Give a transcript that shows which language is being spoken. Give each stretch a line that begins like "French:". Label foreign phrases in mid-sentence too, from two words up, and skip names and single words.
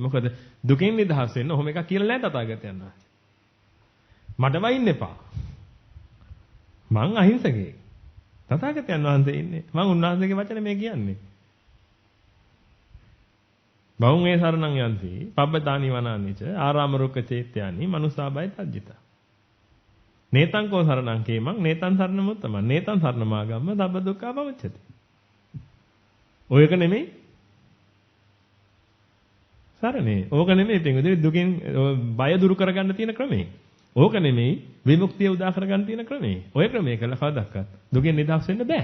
Sinhala: මොකද දුකින් නිදහස් වෙන්න ඔහොම එකක් කියලා නැහැ තථාගතයන් වහන්සේ. මට වයින් එපා. මං අහිංසකයෙක්. තථාගතයන් වහන්සේ ඉන්නේ. මම උන්වහන්සේගේ වචනේ මේ කියන්නේ.
Pali: බවුන් ඒ සරණං යන්ති පබ්බතානි වනානිච ආරාම රුක්ක චේත්‍යානි මනුසාබය තජ්ජිත. නේතං කෝ සරණං කේමං නේතං සරණ මුත්තම නේතං සරණ මාගම්ම දබ්බ දුක්ඛ පමුච්චති.
Sinhala: ඔයක නෙමෙයි සරණේ. ඕක නෙමෙයි පින්වදින දුකින් බය දුරු කරගන්න තියෙන ක්‍රමේ. ඕක නෙමෙයි විමුක්තිය උදා කරගන්න තියෙන ක්‍රමේ. ඔය ක්‍රමේ කළා කවදාවත් දුකෙන් නිදහස් වෙන්න බෑ.